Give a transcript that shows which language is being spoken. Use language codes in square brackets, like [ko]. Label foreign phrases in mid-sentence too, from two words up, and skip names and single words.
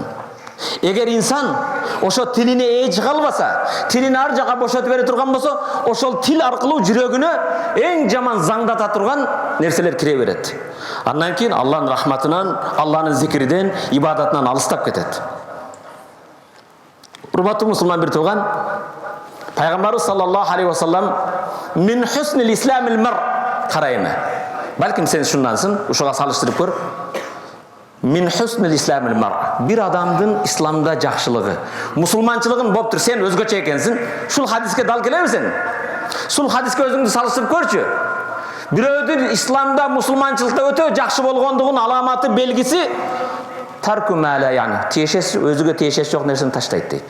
[ky] Эгер инсан ошо тилине ээ чыга албаса, тилин ар жака бошотуп бере турган болсо, ошол тил аркылуу жүрөгүнө эң жаман заңдата турган нерселер кире берет. Андан кийин Алланын рахматынан, Алланын зикириден, ибадатынан алыстап кетет. Урматтуу мусулман бир тууган, Пайгамбарыбыз [ar] صلى الله عليه وسلم من حسن إسلام المرء كرايما. [ky] Балким сен шундансың, ушуга салыштырып көр. [ar] من حسن إسلام المرء. [ky] Бир адамдын исламда жакшылыгы, мусулманчылыгын боптур, сен өзгөчө экенсиң. Шул хадиске дал келеби сен? Шул хадиске өзүңдү салыштырып көрчү. Бирөөдүн исламда, мусулманчылыкта өтө жакшы болгондугунун аламаты, белгиси [ar] ترك ما لا, [ky] яны тиешеси, өзүгө тиешеси жок нерсени таштайт дейт.